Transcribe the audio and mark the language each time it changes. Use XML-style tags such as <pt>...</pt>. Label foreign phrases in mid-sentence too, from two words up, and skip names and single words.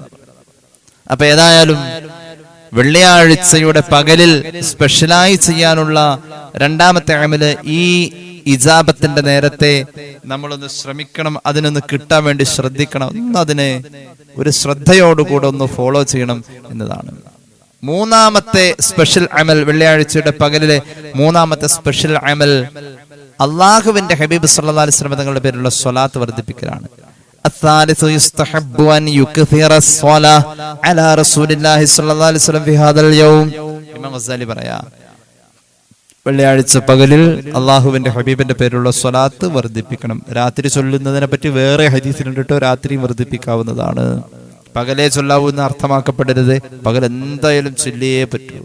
<ml>അപ്പൊ ഏതായാലും വെള്ളിയാഴ്ചയുടെ പകലിൽ സ്പെഷ്യലായി ചെയ്യാനുള്ള 2ാമത്തെ അമല് ഈ ഇജാബത്തിന്റെ നേരത്തെ നമ്മളൊന്ന് ശ്രമിക്കണം, അതിനൊന്ന് കിട്ടാൻ വേണ്ടി ശ്രദ്ധിക്കണം, അതിനെ ഒരു ശ്രദ്ധയോടുകൂടെ ഒന്ന് ഫോളോ ചെയ്യണം എന്നതാണ്. 3ാമത്തെ സ്പെഷ്യൽ അമൽ, വെള്ളിയാഴ്ചയുടെ പകലിലെ 3ാമത്തെ സ്പെഷ്യൽ അമൽ അള്ളാഹുവിന്റെ ഹബീബ്</ml> <ar>صلى الله عليه وسلم</ar> <ml>തങ്ങളുടെ പേരിലുള്ള സ്വലാത്ത് വർദ്ധിപ്പിക്കലാണ്.</ml> <ar>الثالث يستحب أن يكثر الصلاة على رسول الله صلى الله عليه وسلم في هذا اليوم.</ar> <ml>ഇമാം ഗസാലി പറയാ, വെള്ളിയാഴ്ച പകലിൽ അള്ളാഹുവിന്റെ ഹബീബിന്റെ പേരിലുള്ള സ്വലാത്ത് വർദ്ധിപ്പിക്കണം. രാത്രി ചൊല്ലുന്നതിനെ പറ്റി വേറെ ഹദീസിലുണ്ട് കേട്ടോ, രാത്രിയും വർദ്ധിപ്പിക്കാവുന്നതാണ്. പകലേ ചൊല്ലാവൂന്ന് അർത്ഥമാക്കപ്പെടരുത്, പകൽ എന്തായാലും ചൊല്ലിയേ പറ്റൂ.</ml>